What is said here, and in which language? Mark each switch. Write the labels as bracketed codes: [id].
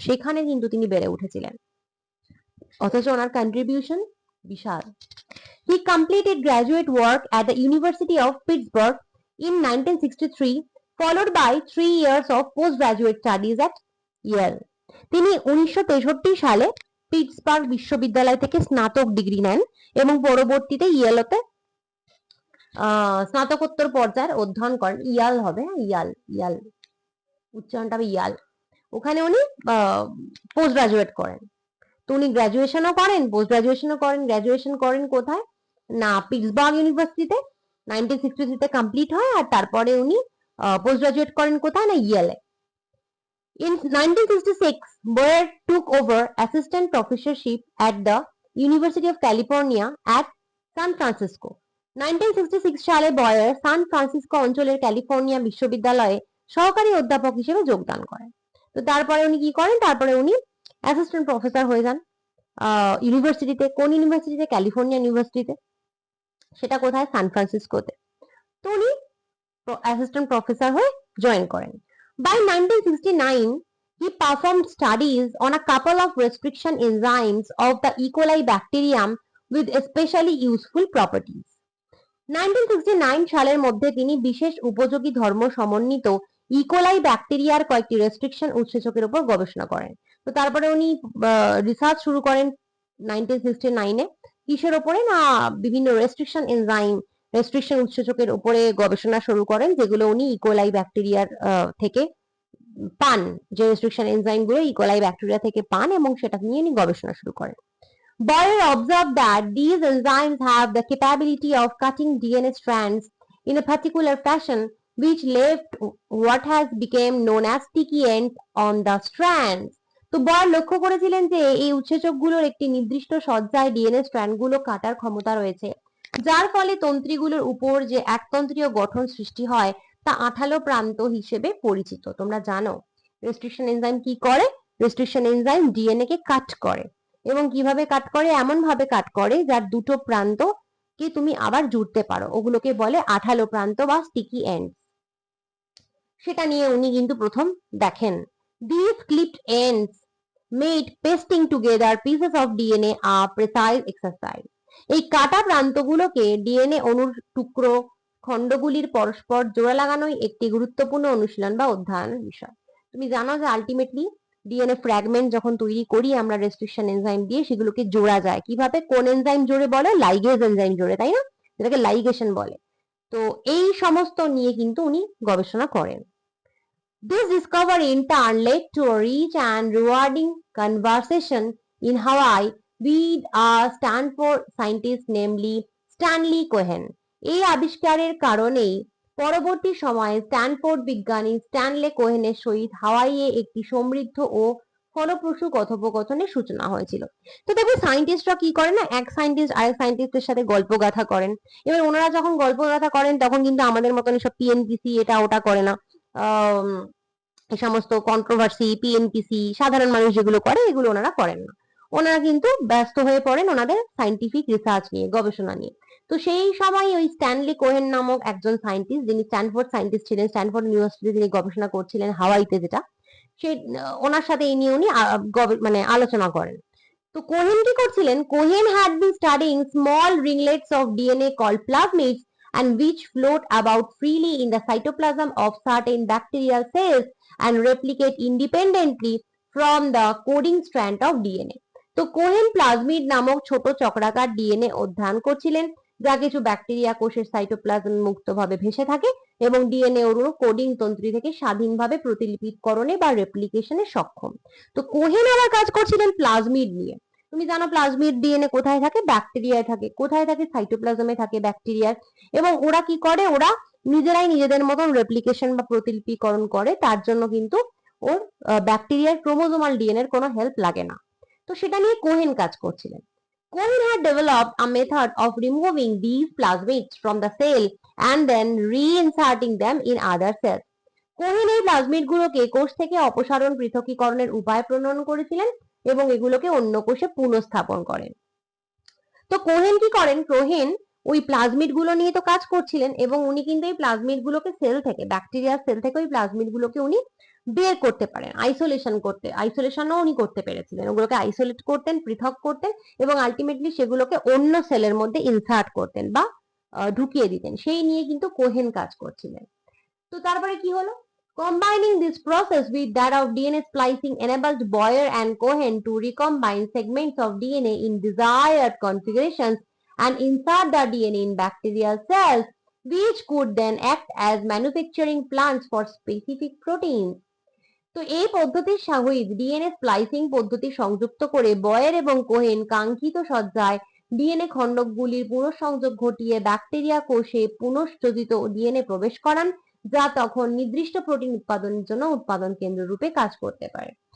[bn] সেখানে কিন্তু তিনি বেড়ে উঠেছিলেন, অথচ ওনার contribution Vishal. [en] He completed graduate work at the University of Pittsburgh in 1963, followed by 3 years of postgraduate studies at Yale. [bn] তিনি 1963 সালে পিটসবার্গ বিশ্ববিদ্যালয় থেকে স্নাতক ডিগ্রি নেন এবং পরবর্তীতে ইয়েলতে স্নাতকোত্তর পর্যায়ের অধ্যয়ন করেন। ইয়াল হবে, ইয়াল, ইয়াল উচ্চারণটা হবে ইয়াল। ওখানে উনি পোস্ট গ্রাজুয়েট করেন। তো উনি গ্রাজুয়েশনও করেন, পোস্ট গ্রাজুয়েশনও করেন। গ্রাজুয়েশন করেন কোথায়? না, পিটসবার্গ ইউনিভার্সিটিতে 1963-তে কমপ্লিট হয়। আর তারপরে উনি পোস্ট গ্রাজুয়েট করেন কোথায়? না, ইয়েলে। [en] In 1966, Boyer took over assistant professorship at the University of California at San Francisco. [bn] 1966 সালে বয়ার সান ফ্রান্সিসকো অঞ্চলের ক্যালিফোর্নিয়া বিশ্ববিদ্যালয়ে সহকারী অধ্যাপক হিসেবে যোগদান করেন। তো তারপরে উনি কি করেন? তারপরে উনি অ্যাসিস্ট্যান্ট প্রফেসর হয়ে যান ইউনিভার্সিটিতে। কোন ইউনিভার্সিটিতে? ক্যালিফোর্নিয়া ইউনিভার্সিটিতে। সেটা কোথায়? সান ফ্রান্সিসকোতে। তো উনি অ্যাসিস্ট্যান্ট প্রফেসর হয়ে জয়েন করেন। [en] By 1969, he performed studies on a couple of restriction enzymes of the E. coli bacterium with especially useful properties. [bn] 1969 সালের মধ্যে তিনি বিশেষ উপযোগী ধর্ম সমন্বিত ইকোলাই ব্যাকটেরিয়ার কয়েকটি রেস্ট্রিকশন উৎসেচকের উপর গবেষণা করেন। তো তারপরে উনি রিসার্চ শুরু করেন 1969-এ। কিসের উপরে? না, বিভিন্ন রেস্ট্রিকশন এনজাইম, রেস্ট্রিকশন উৎসেচকের উপরে গবেষণা শুরু করেন, যেগুলো উনি ইকোলাই ব্যাকটেরিয়ার থেকে পান। যে রেস্ট্রিকশন এনজাইম গুলো ইকোলাই ব্যাকটেরিয়া থেকে পান এবং সেটা নিয়ে উনি গবেষণা শুরু করেন। [en] Boyer observed that these enzymes have the capability of cutting DNA strands in a particular fashion, which left what has become known as sticky ends on the strands. [bn] তো বয়ার লক্ষ্য করেছিলেন যে এই উৎসেচকগুলোর একটি নির্দিষ্ট সজ্জায় ডিএনএ স্ট্র্যান্ডগুলো কাটার ক্ষমতা রয়েছে, যার ফলে তন্ত্রীগুলোর উপর যে একতন্ত্রীয় গঠন সৃষ্টি হয় তা আঠালো প্রান্ত হিসেবে পরিচিত। তোমরা জানো রেস্ট্রিকশন এনজাইম কি করে? রেস্ট্রিকশন এনজাইম ডিএনএ কে কাট করে। এবং কিভাবে কাট করে? এমন ভাবে কাট করে যার দুটো প্রান্ত কে তুমি আবার জুড়তে পারো। ওগুলোকে বলে আঠালো প্রান্ত বা স্টিকি এন্ড। সেটা নিয়ে উনি কিন্তু প্রথম দেখেন। [en] These clipped ends made pasting together pieces of DNA a precise exercise. [bn] এই কাটা প্রান্তগুলোকে ডিএনএ অণুর টুকরো খণ্ডগুলির পরস্পর জোড়া লাগানোই একটি গুরুত্বপূর্ণ অনুশীলন বা অধ্যয়নের বিষয়। তুমি জানো যে আলটিমেটলি ডিএনএ ফ্র্যাগমেন্ট যখন তৈরি করি আমরা রেস্ট্রিকশন এনজাইম দিয়ে, সেগুলোকে জোড়া যায় কিভাবে? কোন এনজাইম জোড়ে বলে? লাইগেজ এনজাইম জোড়ে, তাই না? যেটাকে লাইগেশন বলে। তো এই সমস্ত নিয়ে কিন্তু উনি গবেষণা করেন। [en] This discovery in turn led to a rich and rewarding conversation in Hawaii with a Stanford scientist namely Stanley Cohen. [bn] এই আবিষ্কারের কারণেই পরবর্তী সময়ে স্ট্যানফোর্ড বিজ্ঞানী স্ট্যানলে কোহেনের সহিত হাওয়াইয়ে একটি সমৃদ্ধ ও ফলপ্রসূ কথোপকথনের সূচনা হয়েছিল। তো দেখো সায়েন্টিস্টরা কি করে না, এক সায়েন্টিস্ট আরেক সায়েন্টিস্টের সাথে গল্প গাথা করেন। এবার ওনারা যখন গল্প গাথা করেন তখন কিন্তু আমাদের মতন সব পিএনপিসি এটা ওটা করে না। এই সমস্ত কন্ট্রোভার্সি পিএনপিসি সাধারণ মানুষ যেগুলো করে এগুলো ওনারা করেন না। ওনারা কিন্তু ব্যস্ত হয়ে পড়েন ওনাদের সায়েন্টিফিক রিসার্চ নিয়ে, গবেষণা নিয়ে। তো সেই সময় ওই স্ট্যানলি কোহেন নামক একজন সায়েন্টিস্ট, যিনি স্ট্যানফোর্ড সায়েন্টিস্ট ছিলেন, স্ট্যানফোর্ড ইউনিভার্সিটি তিনি গবেষণা করছিলেন হাওয়াইতে, যেটা সেই ওনার সাথে এই নিয়ে উনি মানে আলোচনা করেন। তো কোহেন কি করছিলেন, Cohen [en] had been studying small ringlets of DNA called plasmids and which float about freely in the cytoplasm of certain bacterial cells and replicate independently from the coding strand of DNA. [bn] তো Cohen plasmid নামক ছোট চক্রাকার DNA অধ্যয়ন করছিলেন, যা কিছু bacteria কোষের cytoplasm মুক্তভাবে ভেসে থাকে এবং ডিএনএ অণু কোডিং তন্ত্রী থেকে স্বাধীনভাবে প্রতিলিপিকরণে বা রেপ্লিকেশনে সক্ষম। তো কোহেন আবার কাজ করছিলেন প্লাজমিড নিয়ে। তুমি জানো প্লাজমিড ডিএনএ কোথায় থাকে, ব্যাকটেরিয়ায় থাকে। কোথায় থাকে, সাইটোপ্লাজমে থাকে ব্যাকটেরিয়ার। এবং ওরা কি করে, ওরা নিজেরাই নিজেদের মতন রেপ্লিকেশন বা প্রতিলিপিকরণ করে, তার জন্য কিন্তু ওর ব্যাকটেরিয়ার ক্রোমোজোমাল ডিএনএ এর কোনো হেল্প লাগে না। তো সেটা নিয়ে কোহেন কাজ করছিলেন। Cohen had developed a method of removing these plasmids from the cell and then reinserting them in other cells. Cohen এই প্লাজমিড গুলোকে কোষ থেকে অপসারণ পৃথকীকরণের উপায় প্রণয়ন করেছিলেন এবং এগুলোকে অন্য কোষে পুনঃস্থাপন করেন। তো কোহেন কি করেন, কোহেন ওই প্লাজমিড গুলো নিয়ে তো কাজ করছিলেন এবং উনি কিন্তু এই প্লাজমিড গুলোকে সেল থেকে, ব্যাকটেরিয়ার সেল থেকে ওই প্লাজমিড গুলোকে উনি বের করতে পারেন, আইসোলেশনও উনি করতে পেরেছিলেন। ওগুলোকে আইসোলেট করতেন, পৃথক করতেন এবং আলটিমেটলি সেগুলোকে অন্য সেলের মধ্যে ইনসার্ট করতেন বা ঢুকিয়ে দিতেন। সেই নিয়ে কিন্তু কোহেন কাজ করছিলেন। তো তারপরে কি হলো, [en] combining this process with that of DNA splicing enabled Boyer and Cohen to recombine segments of DNA in desired configurations and insert the DNA in bacterial cells, which could then act as manufacturing plants for specific proteins. [bn] তো এই পদ্ধতির সহিত DNA splicing পদ্ধতি সংযুক্ত করে বয়ের এবং Cohen কাঙ্ক্ষিত সজ্জায় ডিএনএ খণ্ডকগুলির পুনঃসংযোগ ঘটিয়ে ব্যাকটেরিয়া কোষে পুনঃযোজিত ডিএনএ প্রবেশ করান, যা তখন নির্দিষ্ট প্রোটিন উৎপাদনের জন্য উৎপাদন কেন্দ্র রূপে কাজ করতে পারে।